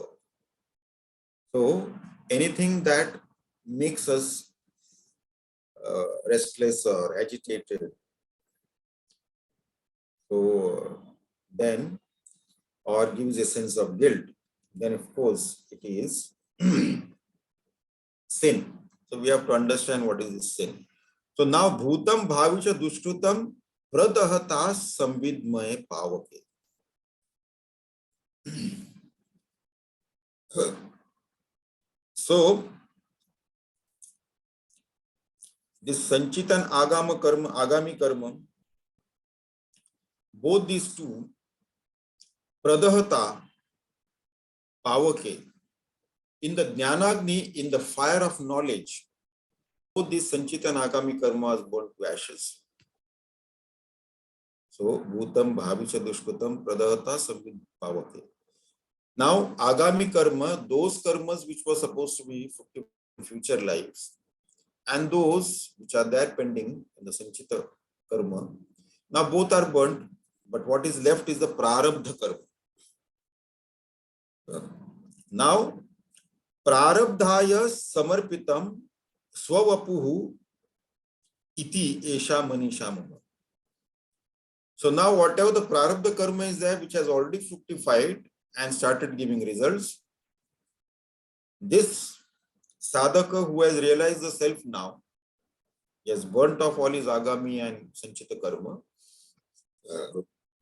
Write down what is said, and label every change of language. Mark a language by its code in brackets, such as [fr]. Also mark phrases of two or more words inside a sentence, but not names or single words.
[en] So anything that makes us restless or agitated, so then, or gives a sense of guilt, then of course it is sin. So we have to understand what is this sin. [sa] So now bhutam bhavicha dushkrutam pradahata samvidmaye pavake. [en] So this sanchita and [sa] agami karma, [en] both these two, [sa] pradahata, pavake, [en] in the jnanagni, in the fire of knowledge, both these sanchita and [sa] agami karma [en] is burnt to ashes. [sa] So bhutam bhavicha dushkrutam pradahata samvid pavake. [en] Now [sa] agami karma, [en] those karmas which were supposed to be in future lives, and those which are there pending in the [sa] sanchita karma, [en] now both are burnt, but what is left is the [sa] prarabdha karma. Now prarabdhaya samarpitam swavapuhu iti esha manisha mama. [en] So now whatever the [sa] prarabdha karma [en] is there, which has already fructified and started giving results, this sadhaka who has realized the self now, he has burnt off all his agami and [sa] sanchita karma.